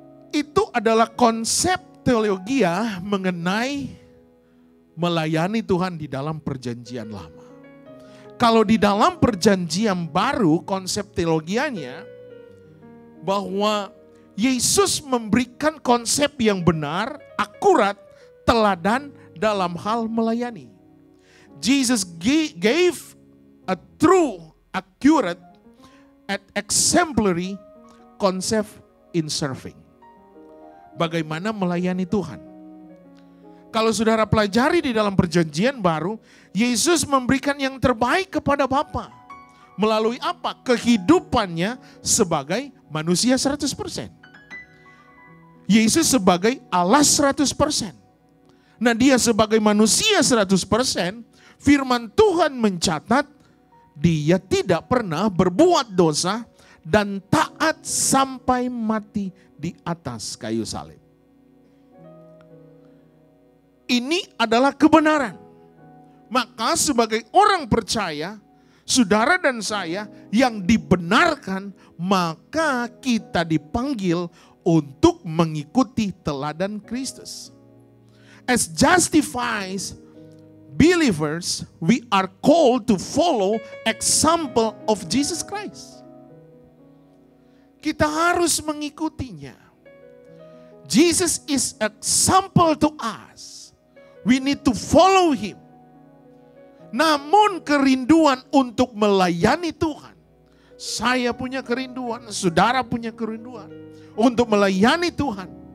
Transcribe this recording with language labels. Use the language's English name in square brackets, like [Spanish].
[Indonesian] Itu adalah konsep teologia mengenai melayani Tuhan di dalam perjanjian lama. Kalau di dalam perjanjian baru, konsep teologianya bahwa Yesus memberikan konsep yang benar, akurat, teladan dalam hal melayani. [English] Jesus gave a true, accurate, and exemplary concept in serving. [Indonesian] Bagaimana melayani Tuhan. Kalau saudara pelajari di dalam perjanjian baru, Yesus memberikan yang terbaik kepada Bapa. Melalui apa? Kehidupannya sebagai manusia 100%. Yesus sebagai Allah 100%. Nah, dia sebagai manusia 100%, firman Tuhan mencatat dia tidak pernah berbuat dosa dan taat sampai mati di atas kayu salib. Ini adalah kebenaran. Maka sebagai orang percaya, saudara dan saya yang dibenarkan, maka kita dipanggil untuk mengikuti teladan Kristus. [English] As justified believers, we are called to follow example of Jesus Christ. [Indonesian] Kita harus mengikutinya. [English] Jesus is example to us. We need to follow him. [Indonesian] Namun kerinduan untuk melayani Tuhan. Saya punya kerinduan, saudara punya kerinduan. Untuk melayani Tuhan.